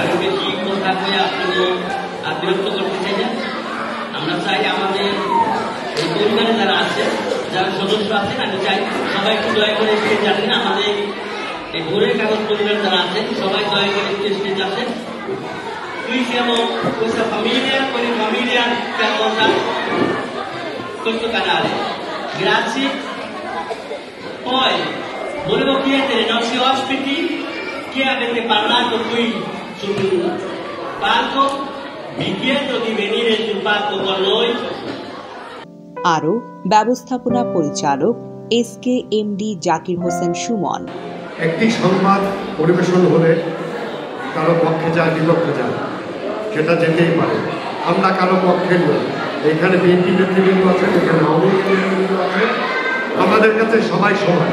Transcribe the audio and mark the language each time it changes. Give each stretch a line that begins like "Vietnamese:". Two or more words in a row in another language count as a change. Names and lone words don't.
Bangla: আমি বেশি কথা বলে বিরক্ত করতে চাই না। আমরা চাই আমাদের এই পরিবারে যারা আছে, যারা সদস্য আছেন, আমি চাই সবাই একটু দয়া করে স্টেজ আসেন। আমাদের এই ভোরের কাগজ পরিবার যারা আছেন সবাই দয়া করে একটু স্টেজ আসেন।
Italian: qui siamo questa famiglia con il famiglia per montare questo canale. Grazie. Poi volevo chiedere ai nostri ospiti che avete parlato qui sul palco, vi chiedo di venire sul palco con noi.
Bangla: আরও ব্যবস্থাপনা পরিচালক SKMD জাকির হোসেন সুমন। একটি সংবাদ পরিবেশন হলে কারো পক্ষে যায় বিপক্ষে যায়, সেটা যেতেই পারে। আমরা কারো পক্ষে নই। এখানে বিএনপি নেতৃবৃন্দ আছেন, এখানে আওয়ামী লীগ নেতৃবৃন্দ আছে, আমাদের কাছে সবাই সমান।